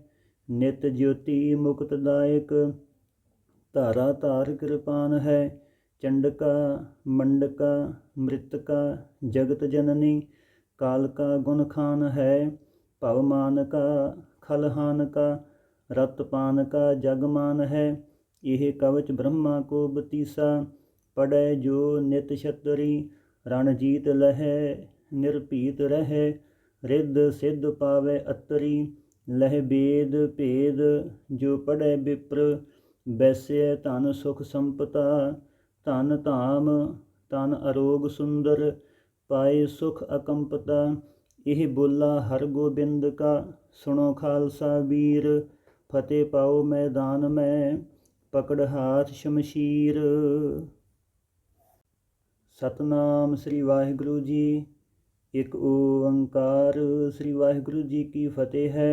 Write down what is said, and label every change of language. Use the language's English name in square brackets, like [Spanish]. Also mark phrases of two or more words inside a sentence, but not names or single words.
[Braj] नित ज्योती मुक्त दायक, धारा धार किरपान है। चंडका मंडका मृतका जगत जननी, कालका गुण खान है। भवमान का खलहान का, रत पान का जग मान है। यह कवच ब्रह्मा को बतीसा, पढ़ै जो नित छतरी। रणजीत लहै निरपीत रहै, रिद्ध सिद्ध पावै अतरी। लह बेद भेद जो पढ़ै विप्र, वैस्य धन सुख संपता। धन धाम तन अरोग सुंदर, पाए सुख अकंपता। यह बोला हरगोबिंद का, सुनो खालसा वीर। फतह पाओ मैदान में, पकड़ हाथ शमशीर। [Punjabi] ਸਤਨਾਮ ਸ੍ਰੀ ਵਾਹਿਗੁਰੂ ਜੀ। ਇੱਕ ਓੰਕਾਰ ਸ੍ਰੀ ਵਾਹਿਗੁਰੂ ਜੀ ਕੀ ਫਤਿਹ ਹੈ।